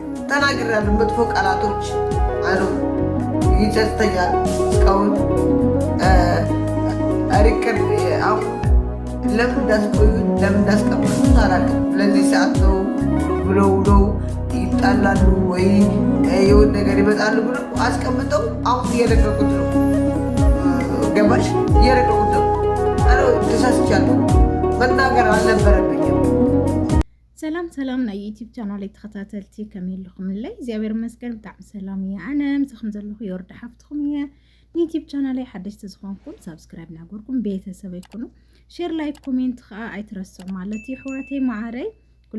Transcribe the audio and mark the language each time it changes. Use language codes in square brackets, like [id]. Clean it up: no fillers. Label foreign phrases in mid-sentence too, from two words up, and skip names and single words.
[am] ተናግሬያለሁ። መጥፎ ቃላቶች አሉ ይጸጽተኛል። እስካሁን ሪከርድ አሁን ለምን እንዳስቆዩ ለምን እንዳስቀመጡት አላውቅም። ለዚህ ሰዓት ነው ብለው ይጣላሉ ወይ የሆነ ነገር ይመጣሉ ብለው አስቀምጠው አሁን እየለቀቁት ነው። ገባሽ? እየለቀቁት ነው። ተሳስቻለሁ። መናገር አልነበረብኝም። [ti] ሰላም ናይ ዩቲዩብ ቻናል ተኸታተልቲ ከመይ ኢልኩም ላይ እግዚአብሔር ይመስገን ብጣዕሚ ሰላም እየ። ኣነ ምስኹም ዘለኹ የወርዳ ሓፍትኩም እየ። ዩቲዩብ ቻናል ሓደሽቲ ዝኾንኩም ሰብስክራይብ ናገርኩም ቤተሰብ ይኩኑ፣ [en] share like comment [ti] ከዓ ኣይትረስዑ ማለት እዩ። ሕዋተይ ማዕረይ ኩሉ